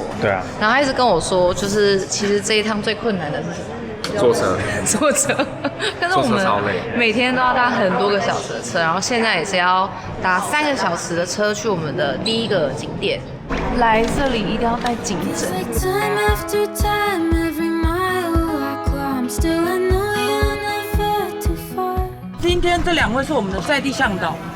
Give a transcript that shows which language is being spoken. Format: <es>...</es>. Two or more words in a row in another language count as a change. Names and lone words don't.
<zh>对啊。然后他一直跟我说，就是其實這一趟最困難的是什麼？坐車。坐車。但是我們每天都要搭很多個小時的車，然後現在也是要搭3個小時的車去我們的第1個景點。來這裡一定要帶頸枕。今天這2位是我們的在地向導，</zh>